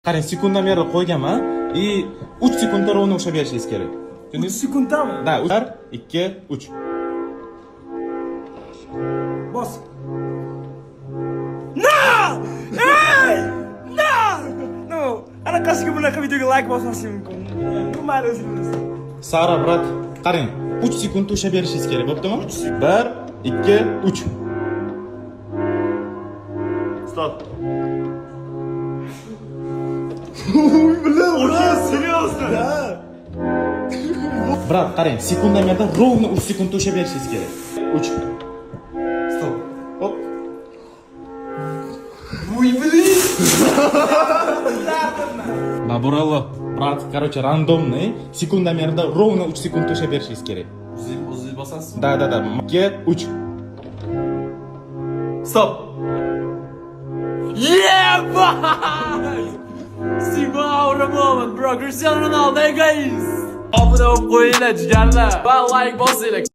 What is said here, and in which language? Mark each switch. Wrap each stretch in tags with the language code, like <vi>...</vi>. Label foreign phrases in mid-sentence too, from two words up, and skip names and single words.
<uz>Qarang, sekundamerni qo'yganman. 3 sekundda rovna ushlab berishingiz kerak. 3 sekundami? Da, 2, 3. Bos.</uz> <en>No! Hey! No! No!</en> <uz>Anaqasiga bunaqa videoga like bosmaslik mumkin. Bu mayli o'zingiz. Sara, brat, qarang. 3 sekundda ushlab berishingiz kerak, bo'ptimi? 1, 2, 3. Stop. Bilaman,</uz> <ru>серьезно? Да.</ru> <uz>Brat, qarang, sekundamerda ровно 3 sekundda ushlab berishingiz kerak. 3.</uz> <en>Stop.</en> <uz>Hop.</uz> <ru>Ой, блин.</ru> <uz>Naburallo, brat,</uz> <ru>короче, рандомный.</ru> <uz>Sekundamerda ровно 3 sekundda ushlab berishingiz kerak. O'zingiz bosasiz. Da. 2, 3.</uz> <en>Stop. Yeah, boy! Simao Ramon, bro, Cristiano Ronaldo, guys!</en> <uz>Abone ol qo'yinglar, jigarlar. Va like bosinglar.</uz>